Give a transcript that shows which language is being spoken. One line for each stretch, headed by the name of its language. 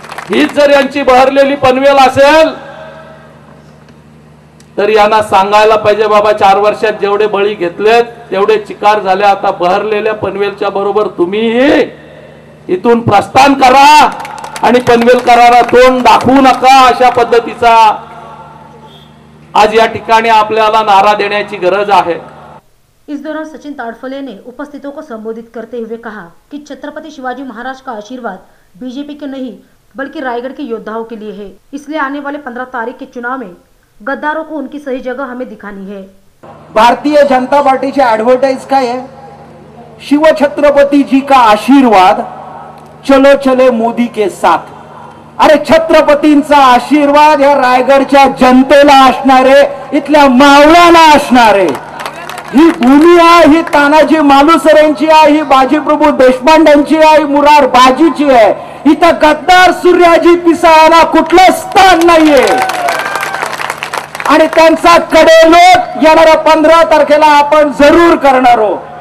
Marathi: हीच जर यांची बहरलेली पनवेल असेल तर यांना सांगायला पाहिजे, बाबा 4 वर्षात जेवढे बळी घेतलेत तेवढे चिकार झाले, आता बहरलेल्या पनवेलच्या बरोबर तुम्ही इथून प्रस्थान करा आणि पनवेलकरांना तोंड दाखवू नका। अशा पद्धतीचा आज या ठिकाणी आपल्याला नारा देण्याची गरज है।
Hindi: इस दौरान सचिन ताड़फले ने उपस्थितों को संबोधित करते हुए कहा कि छत्रपति शिवाजी महाराज का आशीर्वाद बीजेपी के नहीं बल्कि रायगढ़ के योद्धाओं के लिए है। इसलिए आने वाले 15 तारीख के चुनाव में गद्दारों को उनकी सही जगह हमें दिखानी है। भारतीय जनता पार्टी की एडवर्टाइज काय है? शिव छत्रपति जी का आशीर्वाद, चलो चले मोदी के साथ।
Marathi: अरे छत्रपतींचा आशीर्वाद या रायगडच्या जनतेला असणारे, इथल्या मावळ्याला असणारे। ही भूमी आहे, ही तानाजी मालुसरेंची आहे, ही बाजीप्रभू देशपांड्यांची आहे, ही मुरार बाजीची आहे। इथं गद्दार सूर्याजी पिसाळाला कुठलं स्थान नाहीये आणि त्यांचा कडेलोट येणाऱ्या 15 तारखेला आपण जरूर करणार आहोत।